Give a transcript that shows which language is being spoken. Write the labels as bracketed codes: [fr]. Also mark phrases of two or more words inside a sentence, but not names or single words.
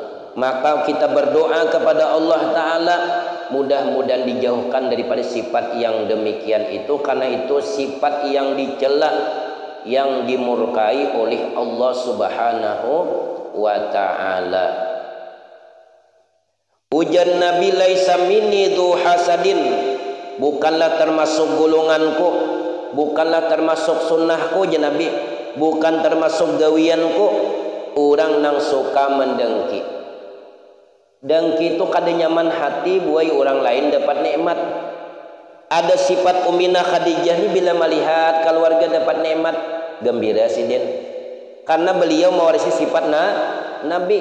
[id] Maka kita berdoa kepada Allah Ta'ala, mudah-mudahan dijauhkan daripada sifat yang demikian itu, karena itu sifat yang dicela, yang dimurkai oleh Allah [ar] Subhanahu wa Ta'ala. [bjn] Ujar Nabi, [ar] laisa minni dzu hasadin, [bjn] bukanlah termasuk golonganku, bukanlah termasuk sunnahku je Nabi, bukan termasuk gawianku orang nang suka mendengki. Dengki itu kada nyaman hati buai orang lain dapat nikmat. [id] Ada sifat Ummina Khadijah ini bila melihat keluarga dapat nikmat gembira sidin, karena beliau mewarisi sifat Nabi.